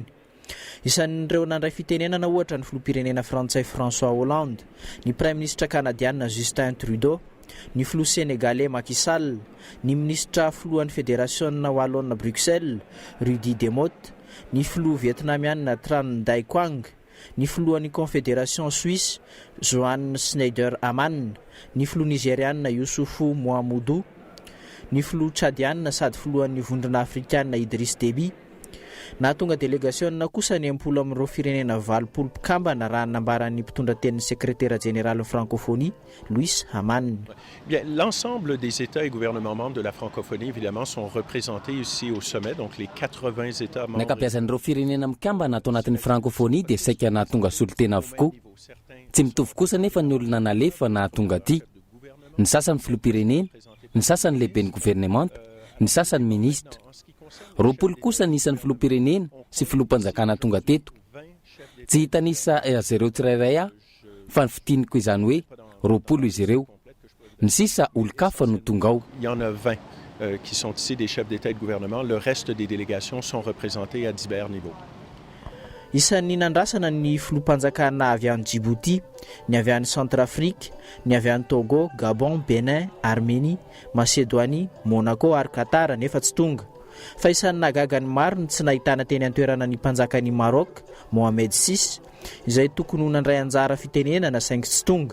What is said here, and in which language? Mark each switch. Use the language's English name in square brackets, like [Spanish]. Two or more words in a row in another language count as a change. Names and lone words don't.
[Malagasy] Isan'ireo nandray fitenenana ohatra ny filoham-pirenena frantsay François Hollande, ny [French] prime ministre [Malagasy] canadiana Justin Trudeau, ny filoha sénégalais Macky Sall, ny ministra filohan'ny fédération wallonne Bruxelles Rudy Demotte, ny filoha vietnamiana Tran Dai Quang, ny filohan'ny [French] confédération suisse [Malagasy] Johan Schneider Aman, ny filoha nigériana Youssoufou Mohamudou, ny filoha tchadiana sady filohan'ny vondrona afrikana Idriss Déby. Nahatonga délégation kosa ny 10 amin'ireo firenena 20 mpikambana raha nambaran'ny mpitondra tenin'ny [French] secrétaire général francophonie [Malagasy] Louis Haman. [French] Bien, l'ensemble des États et gouvernements membres de la francophonie évidemment sont représentés ici au sommet, donc les 80 États membres. [Malagasy] Nakapiasan'ireo firenena mikambana atao anatin'ny francophonie dia saika nahatonga solotena avokoa. Tsy mitovy kosa nefa ny olona nalefa nahatonga aty. Ny sasany filoham-pirenena, ny sasany lehiben'ny gouvernement, ny sasany ministre. 20 kosa nisan'ny filoham-pirenena sy filoham-panjakana tonga teto. Tsy hitanisa azy ireo tsirairay fa ny fitiniko izany hoe 20 izy ireo. Ny sisa olo-kafa no tonga ao. [French] Il y en a 20 qui sont ici des chefs d'État et de gouvernement. Le reste des délégations sont représentés à divers niveaux. [Malagasy] Isan'ny nandrasana ny filoham-panjakana avy any Djibouti, ny avy any Centrafrique, ny avy any Togo, Gabon, Benin, Arménie, Macédonie, Monaco ary Qatar nefa tsy tonga. Fa isan'ny nagagany maro ny tsy nahitana teny an-toerana ny mpanjakan'ny Maroc Mohamed VI izay tokony ho nandray anjara fitenenana saingy tsy tonga.